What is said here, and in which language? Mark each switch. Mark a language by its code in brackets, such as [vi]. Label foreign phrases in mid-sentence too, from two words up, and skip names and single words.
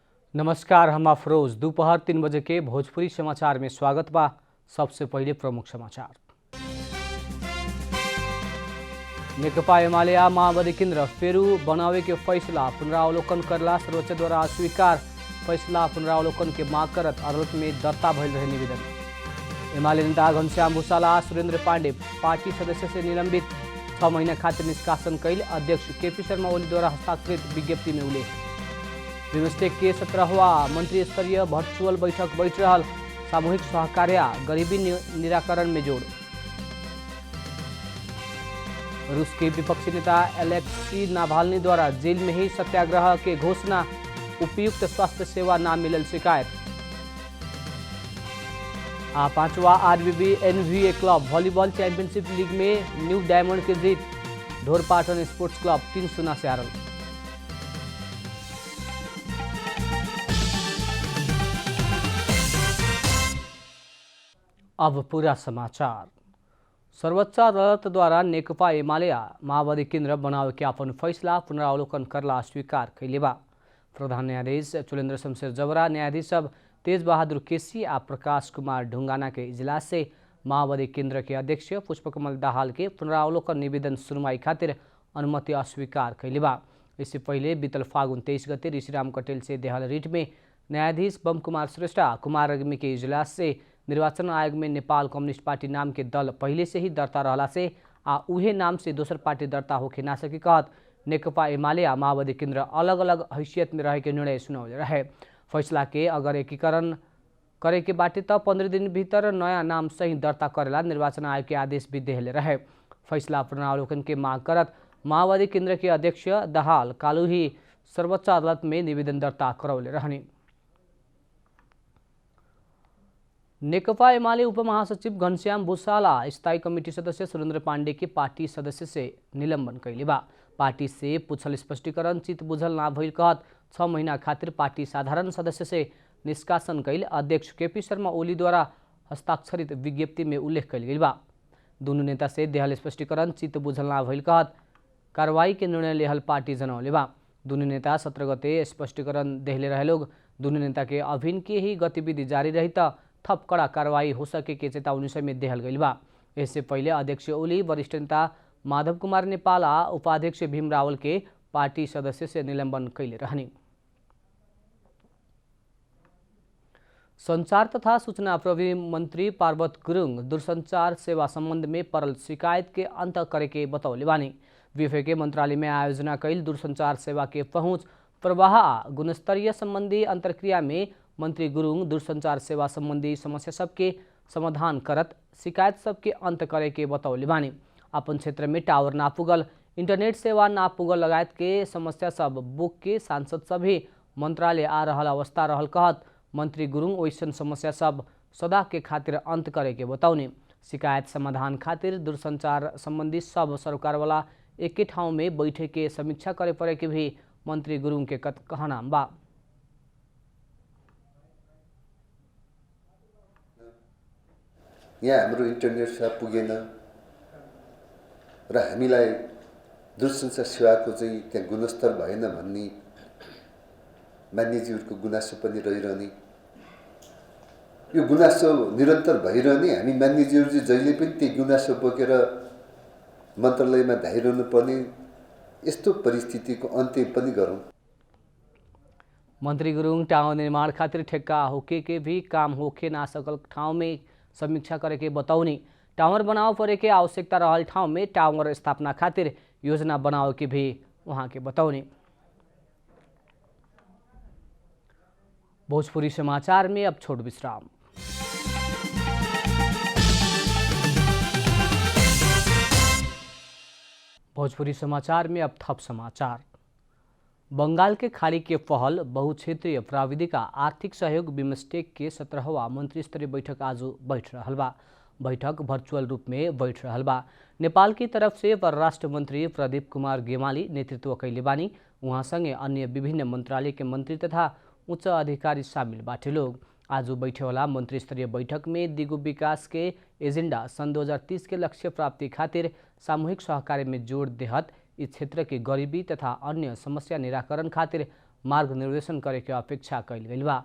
[bho] नमस्कार, हम अफरोज। दोपहर 3 बजे के भोजपुरी समाचार में स्वागत बा। सबसे पहले प्रमुख समाचार। नेकपा एमाले आ माओवादी केन्द्र फेरू बनावे के फैसला पुनरावलोकन करला सर्वोच्च द्वारा अस्वीकार। फैसला पुनरावलोकन के मांग करत अदालत में दर्ता भइल रहे निवेदन। एमाले नेता घनश्याम भूषाला सुरेंद्र पांडे पार्टी सदस्य से निलंबित। 6 महीना खातिर निष्कासन कैल अध्यक्ष केपी शर्मा ओली द्वारा हस्ताक्षरित विज्ञप्ति में उल्लेख। बिमस्टेक के 17वां मंत्री स्तरीय वर्चुअल बैठक बैठ रहल। सामूहिक सहकार्य गरीबी निराकरण में जोड़। रूस के विपक्षी नेता एलेक्सी नावाल्नी द्वारा जेल में ही सत्याग्रह के घोषणा। उपयुक्त स्वास्थ्य सेवा न मिलल शिकायत। 5वां आरबीबी एनवीए क्लब वॉलीबॉल चैंपियनशिप लीग में न्यू डायमंड की जीत। ढोरपाटन स्पोर्ट्स क्लब 3-0 से हारल। अब पूरा समाचार। सर्वोच्च अदालत द्वारा नेकपा एमाले आ माओवादी केन्द्र बनावे के अपन फैसला पुनरावलोकन करला अस्वीकार कैले बा। प्रधान न्यायाधीश चुलेन्द्र शमशेर जबरा, न्यायाधीश सब तेज बहादुर केसी आ प्रकाश कुमार ढुंगाना के इजलास से माओवादी केन्द्र के अध्यक्ष पुष्पकमल दाहाल के पुनरावलोकन निवेदन सुनवाई खातिर अनुमति अस्वीकार कैले बा। इससे पहले बीतल फागुन 23 गते ऋषिराम कटेल से देहल रिट में न्यायाधीश बम कुमार श्रेष्ठ कुमार अग्नि के इजलास से निर्वाचन आयोग में नेपाल कम्युनिस्ट पार्टी नाम के दल पहले से ही दर्ता रहला से आ उहे नाम से दोसर पार्टी दर्ता होके ना सके कहत नेकपा एमाले आ माओवादी केन्द्र अलग अलग हैसियत में रहे के निर्णय सुनावल रहे। फैसला के अगर एकीकरण करे के बाटे त 15 दिन भीतर नया नाम सही दर्ता करेला निर्वाचन आयोग के आदेश भी देहले रहे। फैसला पुनरावलोकन के मांग करत माओवादी केन्द्र के अध्यक्ष दाहाल कालू ही सर्वोच्च अदालत में निवेदन दर्ता करौले रहने। नेकपा एमाले उपमहासचिव घनश्याम भूषाला स्थायी कमिटी सदस्य सुरेंद्र पांडे के पार्टी सदस्य से निलंबन कैले बा। पार्टी से पूछल स्पष्टीकरण चित बुझल ना भइल कहत 6 महीना खातिर पार्टी साधारण सदस्य से निष्कासन कैल अध्यक्ष केपी शर्मा ओली द्वारा हस्ताक्षरित विज्ञप्ति में उल्लेख कैल गई बा। दोनों नेता से देहल स्पष्टीकरण चित बुझल ना भइल कहत कार्रवाई के निर्णय लेहल पार्टी जनौले बा। दोनों नेता 17 गते स्पष्टीकरण देहले रहे लोग। दोनों नेता के अभिन के ही गतिविधि जारी रही त थप कड़ा कार्रवाई हो सके के चेतावनी समेत देहल गई बा। इससे पहले अध्यक्ष ओली वरिष्ठ नेता माधव कुमार नेपाल आ उपाध्यक्ष भीम रावल के पार्टी सदस्य से निलंबन कैले रहनी। संचार तथा सूचना प्रविधि मंत्री पार्वत गुरुङ दूरसंचार सेवा संबंध में परल शिकायत के अंत करे के बतौले बानी। विफे के मंत्रालय में आयोजना कैल दूरसंचार सेवा के पहुंच प्रवाह आ गुणस्तरीय संबंधी अंतरक्रिया में मंत्री गुरुङ दूरसंचार सेवा संबंधी समस्या सबके समाधान करत शिकायत सबके अंत करे के बतौले बानी। अपन क्षेत्र में टावर ना पुगल, इंटरनेट सेवा ना पुगल लगायत के समस्या सब बुक के सांसद सभी मंत्रालय आ रहल अवस्था रहल कहत मंत्री गुरुङ वैसन समस्या सब सदा के खातिर अंत करे के बतौने। शिकायत समाधान खातिर दूरसंचार संबंधी सब सरकार वाला एके ठाउँ में बैठे के समीक्षा करे पड़े के भी मंत्री गुरुङ के कहना बा। [ne] यहाँ हाम्रो इन्टरनेट सेवा पुगेन र हामीलाई दूरसञ्चार सेवाको चाहिँ त्यहाँ गुणस्तर भएन भन्ने मान्यज्यूहरूको गुनासो पनि रहिरहने। यो गुनासो निरन्तर भइरहने, हामी मान्यज्यूहरू चाहिँ जहिले पनि त्यही गुनासो बोकेर मन्त्रालयमा धाइरहनु पर्ने यस्तो परिस्थितिको अन्त्य पनि गरौँ। [bho] मंत्री गुरुङ टावर निर्माण खातिर ठेक्का होके के भी काम होके ना सकल ठाउँ में समीक्षा करे के बतौनी। टावर बनाव परे के आवश्यकता रहल ठाउँ में टावर स्थापना खातिर योजना बनावे के भी वहाँ के बतौनी। भोजपुरी समाचार में अब छोट विश्राम। भोजपुरी समाचार में अब थप समाचार। बंगाल के खाड़ी के पहल बहुक्षेत्रीय प्राविधिक आर्थिक सहयोग बिमस्टेक के 17वां मंत्री स्तरीय बैठक आज बैठ रहल बा। बैठक वर्चुअल रूप में बैठ रहल बा। नेपाल की तरफ से परराष्ट्र मंत्री प्रदीप कुमार गेमाली नेतृत्व कैले बानी। वहाँ संगे अन्य विभिन्न मंत्रालय के मंत्री तथा उच्च अधिकारी शामिल बाटे लोग। आज बैठे वाला मंत्री स्तरीय बैठक में दिगो विकास के एजेंडा सन 2030 के लक्ष्य प्राप्ति खातिर सामूहिक सहकार्य में जोड़ देहत इस क्षेत्र की गरीबी तथा अन्य समस्या निराकरण खातिर मार्ग निर्देशन करे के अपेक्षा कइल गइल बा।